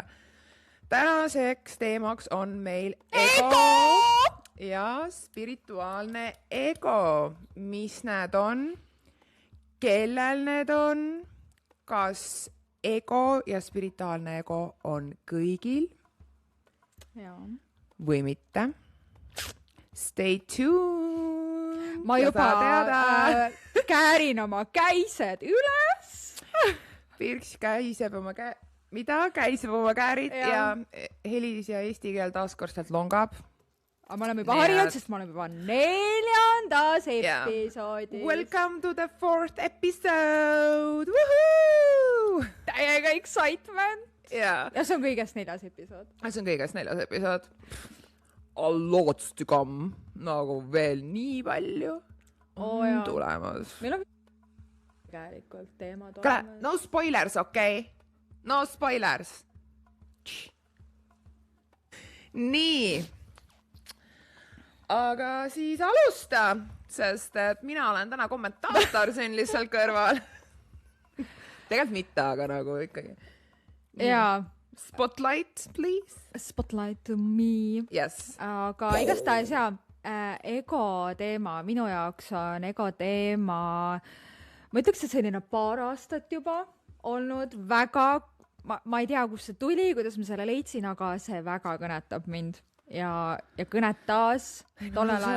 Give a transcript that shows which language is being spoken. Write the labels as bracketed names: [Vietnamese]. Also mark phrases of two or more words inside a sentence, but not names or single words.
[Estonian] Tänaseks teemaks on meil ego ja spirituaalne ego. Mis need on? Kellel need on? Kas ego ja spirituaalne ego on kõigil? Ja. Või mitte? [English] Stay tuned. [Estonian] Ma juba käärin oma käised üles. Pirks käiseb oma käiseb oma käärid ja Helis ja eesti keel taaskord sealt longab. Aga ma olen juba harjunud, sest ma olen juba 4. episoodis. [English] Welcome to the 4th episode! Woohoo! [Estonian] Täiega excitement! Ja see on kõigest 4. episood. See on kõigest 4. episood. [English] A lots to come. [Estonian] Nagu veel nii palju on tulemas. Meil on tegelikult teemad olemas. [English] No spoilers, okei? No spoilers. [Estonian] Nii. Aga siis alusta, sest et mina olen täna kommentaator siin lihtsalt kõrval. Tegelikult mitte, aga nagu ikkagi. Jaa. [English] Spotlight, please. Spotlight to me. Yes. [Estonian] Aga igastahes ego teema, minu jaoks on ego teema, ma ütleks, et selline 2 aastat juba olnud väga, ma ei tea, kus see tuli, kuidas ma selle leidsin, aga see väga kõnetab mind ja kõnetas tollel ajal.